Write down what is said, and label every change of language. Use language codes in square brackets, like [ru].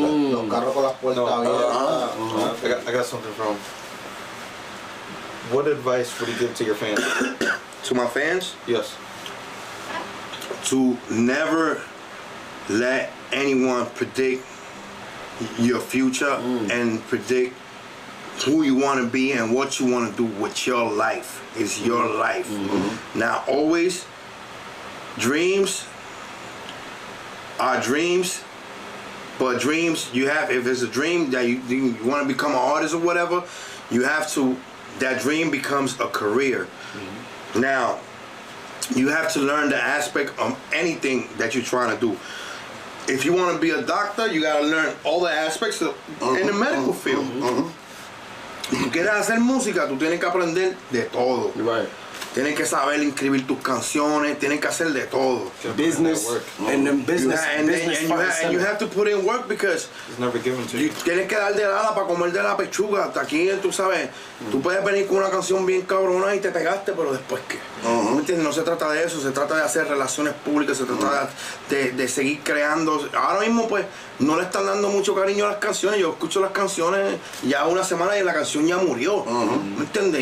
[es] Los carros con las puertas abiertas. [en] I got something from. What advice would you give to your fans? To my fans? Yes. To never let anyone predict your future and predict who you want to be and what you want to do with your life. It's your life. Now, always, dreams are dreams, but dreams you have, if it's a dream that you want to become an artist or whatever, you have to, that dream becomes a career. Now, you have to learn the aspect of anything that you're trying to do. If you want to be a doctor, you got to learn all the aspects of, in the medical field. [es] Si tú quieres hacer música, tú tienes que aprender de todo. [en] Right. [es] Tienes que saber escribir tus canciones, tienes que hacer de todo. [en] Business and then business. And you have to put in work because It's never given to you. [es] tienes que dar de nada para comer de la pechuga. Hasta aquí, tú sabes, tú puedes venir con una canción bien cabrona y te pegaste, pero después ¿qué? ¿Me entiendes? No se trata de eso, se trata de hacer relaciones públicas, se trata de seguir creando. Ahora mismo pues no le están dando mucho cariño a las canciones. Yo escucho las canciones ya una semana y la canción ya murió. ¿Me entiendes?